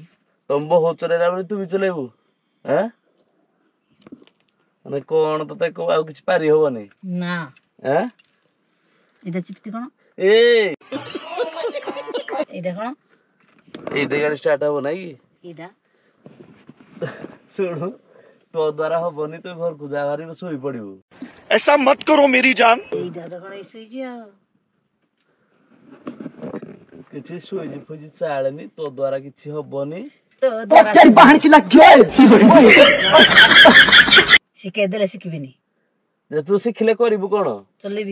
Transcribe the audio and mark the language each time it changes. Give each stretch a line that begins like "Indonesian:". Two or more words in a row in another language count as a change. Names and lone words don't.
Odia: ତମ ବୋହୁ ଚଲେଇଲା ବେଳେ ତୁ ବି ଚଲେଇବୁ ମାନେ କଣ ତତେ ଆଉ କିଛି ପାରି ହବନି ନା ଏଇଟା ଚିପତି କଣ ଏ ଏଇଟା କଣ ଏଇଟା ଗାଡି ଷ୍ଟାର୍ଟ ହବ ନାଇଁ କି ଏଇଟା ଶୁଣୁ ତୋ ଦ୍ୱାରା ହବନି ତୁ ଘରକୁ ଯା ଭାରି ଶୋଇ ପଡିବୁ
Hindi: ऐसा मत करो मेरी जान।
Odia: ଏଇଟା ତ କଣ ଶୋଇଛି ଆଉ କିଛି ସୁଇଚ ଫୁଇଚ ଚାଳେନି ତୋ ଦ୍ୱାରା କିଛି ହବନି ଶିଖେଇ ଦେଲେ ଶିଖିବିନି ଯେ ତୁ ଶିଖିଲେ କରିବୁ କଣ ଚଲେଇବି